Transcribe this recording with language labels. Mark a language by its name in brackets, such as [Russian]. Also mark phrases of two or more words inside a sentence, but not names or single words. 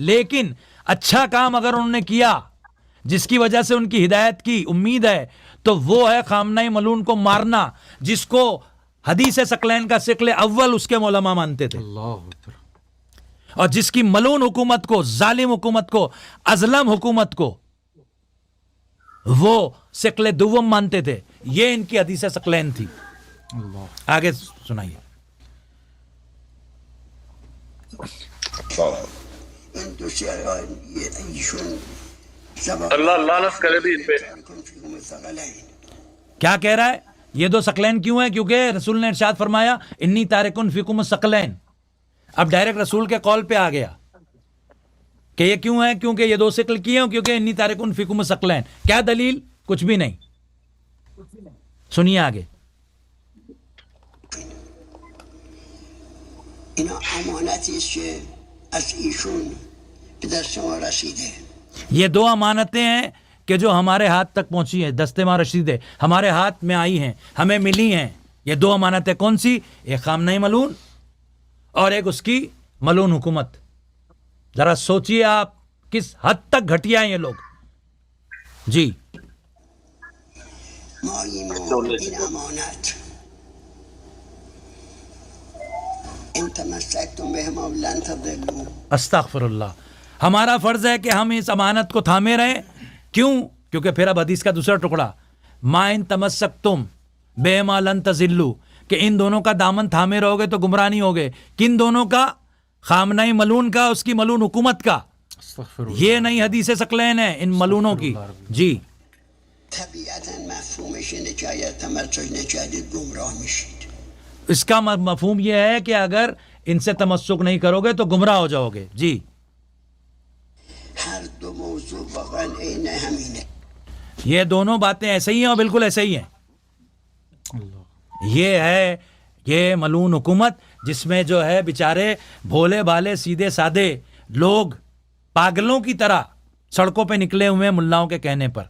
[Urdu] لیکن اچھا کام اگر انہوں نے کیا جس کی وجہ سے ان کی ہدایت کی امید ہے تو وہ ہے خامنئی ملعون کو مارنا، جس کو حدیث ثقلین کا ثقل اول اس کے علماء مانتے تھے، اور جس کی ملعون حکومت کو، ظالم حکومت کو، ازلم حکومت کو وہ ثقل دوم مانتے تھے. یہ ان کی حدیث ثقلین تھی. آگے سنائیے. [Persian] این دو شیعان ایشون زبان [Urdu] اللہ لعنت کرے بھی ان پہ. [Arabic] فیکم الثقلین. [Urdu] کیا کہہ رہا ہے؟ یہ دو ثقلین کیوں ہیں؟ کیونکہ رسول نے ارشاد فرمایا [Arabic] انی تارکن فیکم الثقلین. [Urdu] اب ڈائریکٹ رسول کے قول پہ آ گیا کہ یہ کیوں ہے؟ کیونکہ یہ دو ثقل کیے ہیں، کیونکہ [Arabic] انی تارکن فیکم الثقلین. [Urdu] کیا دلیل؟ کچھ بھی نہیں. سنیے آگے. [Persian] اینا امانتی است که از ایشون به دست ما رسیده. [Urdu] یہ دو امانتیں ہیں کہ جو ہمارے ہاتھ تک پہنچی ہیں، [Persian] دست ما رسیدے، [Urdu] ہمارے ہاتھ میں آئی ہیں، ہمیں ملی ہیں. یہ دو امانتیں کون سی؟ ایک خامنئی ملعون اور ایک اس کی ملعون حکومت. ذرا سوچئے آپ کس حد تک گھٹیا ہیں یہ لوگ. جی [Persian] ما این امانت [Arabic] ان تمسکتم بهما لن تضلوا. استغفر اللہ. [Urdu] ہمارا فرض ہے کہ ہم اس امانت کو تھامے رہیں. کیوں؟ کیونکہ پھر اب حدیث کا دوسرا ٹکڑا [Arabic] ما ان تمسکتم بہما لن تضلوا، [Urdu] کہ ان دونوں کا دامن تھامے رہو گے تو گمراہ نہیں ہوگے. کن دونوں کا؟ خامنئی ملعون کا، اس کی ملعون حکومت کا. [Arabic] استغفر اللہ. [Urdu] یہ نہیں حدیث ثقلین ہے ان ملونوں کی. جی [Persian] طبیعتا مفهومش اینه که اگر تمسک نکردید گمراه میشید. [Urdu] اس کا مفہوم یہ ہے کہ اگر ان سے تمسک نہیں کرو گے تو گمراہ ہو جاؤ گے. جی [Persian] هر دو موضوع واقعا عین همینه. [Urdu] یہ دونوں باتیں ایسے ہی ہیں اور بالکل ایسے ہی ہیں. اللہ. یہ ہے یہ ملون حکومت جس میں جو ہے بیچارے بھولے بھالے سیدھے سادے لوگ پاگلوں کی طرح سڑکوں پہ نکلے ہوئے ہیں ملاؤں کے کہنے پر.